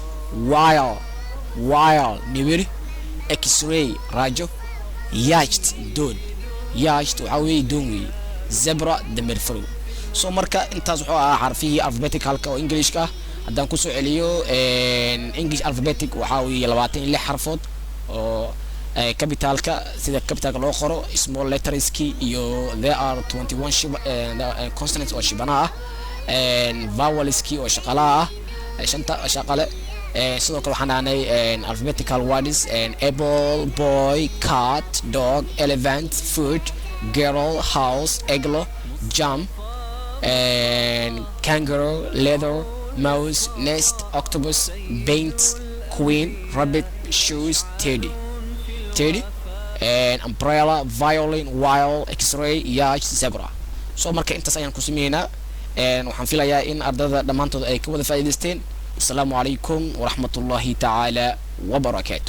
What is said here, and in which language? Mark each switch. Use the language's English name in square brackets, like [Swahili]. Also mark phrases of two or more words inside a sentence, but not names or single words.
[Somali] wire nibiri x-ray rajo yacht waxa weeye doon weeye zebra dameer farow so marka intaas wuxuu ahaa xarfihii alphabetical ka oo English ka haddaan ku soo celiyo [English] English alphabetic [Somali] waxa weeye 26 xarfood oo capital ka sida capital [English] loo qoro small letters ki iyo there are 21 consonants [Somali] oo shibanaha [English] vowels ki [Somali] oo shaqalaha shanta shaqale sidoo kale waxaan dhahnay [English] alphabetical words apple boy cat dog elephant food girl house eglo jam kangaroo leather mouse, nest, octopus, paint, queen, rabbit, shoes, teddy, and umbrella, violin, wild, x-ray, yacht, zebra. [Somali] So marka intaas ayaan ku sameeynaa waxaan filayaa in ardada dhammaantood ay ka wada faa'iidaysteen. [Arabic] السلام عليكم ورحمة الله تعالى وبركاته.